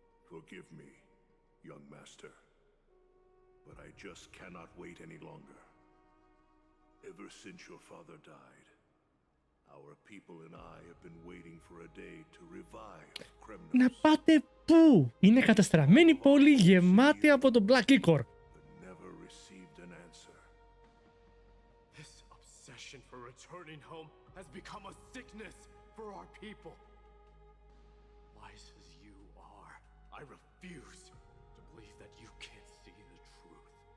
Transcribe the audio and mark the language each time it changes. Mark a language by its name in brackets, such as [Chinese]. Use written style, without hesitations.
[English] Forgive me, young master. But I just cannot wait any longer. Ever since your father died, our people and I have been waiting for a day to revive Kremnos. [Greek] Να πάτε πού? Είναι καταστραμμένη πόλη γεμάτη από το Black Ichor. [English] Never received an answer. This obsession for returning home has become a sickness for our people. Wise as you are, I refuse to believe that you can't see the truth.